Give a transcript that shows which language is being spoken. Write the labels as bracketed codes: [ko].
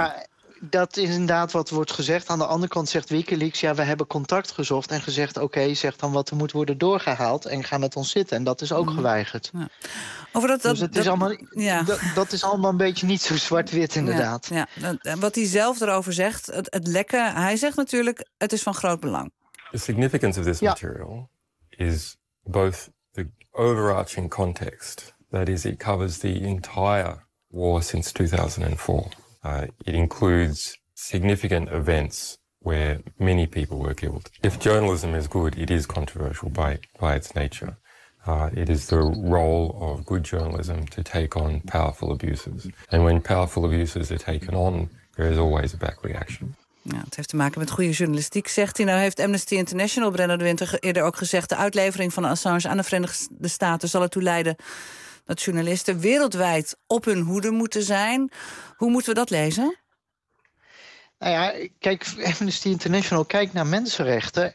[nl] Ja, dat is inderdaad wat wordt gezegd. Aan de andere kant zegt WikiLeaks, ja, we hebben contact gezocht... en gezegd, oké, zeg dan wat er moet worden doorgehaald... en ga met ons zitten. En dat is ook geweigerd. Ja. Over dat, dus dat is allemaal een beetje niet zo zwart-wit, inderdaad. Ja, ja. Wat hij zelf erover zegt, het lekken... hij zegt natuurlijk, het is van groot belang. [en] The significance of this material is both the overarching context... that is, it covers the entire war since 2004... It includes significant events where many people were killed. If journalism is good, it is controversial by its nature. It is the role of good journalism to take on powerful abuses. And when powerful abuses are taken on, there is always a back reaction. [nl] Ja, het heeft te maken met goede journalistiek, zegt hij. Nou heeft Amnesty International, Brenno de Winter, eerder ook gezegd... de uitlevering van Assange aan de Verenigde Staten zal ertoe leiden... dat journalisten wereldwijd op hun hoede moeten zijn. Hoe moeten we dat lezen? Nou ja, kijk, Amnesty International kijkt naar mensenrechten.